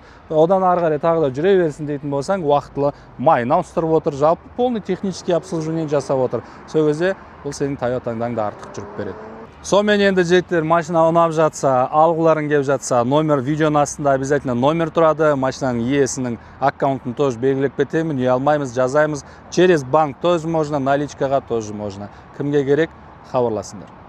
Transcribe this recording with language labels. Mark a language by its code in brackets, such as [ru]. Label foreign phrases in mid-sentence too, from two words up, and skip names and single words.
[kk] Одан ары қарай тағы да жүре берсін дейтін болсаң, уақытлы майын ауыстырып отыр, жалпы [ru] полный технический обслуживание [kk] жасап отыр. Сол кезде бұл сенің Toyotаңдан да артық жүріп береді. Сонымен енді жігіттер, машина ұнап жатса, алғыларын кеп жатса, номер видеоның астында обязательно номер тұрады. Машинаның иесінің аккаунтын тоже белгілеп кетемін, үй алмаймыз, жазаймыз. [ru] Через банк тоже можно, наличкаға тоже можно. [kk] Кімге керек, хабарласыңдар.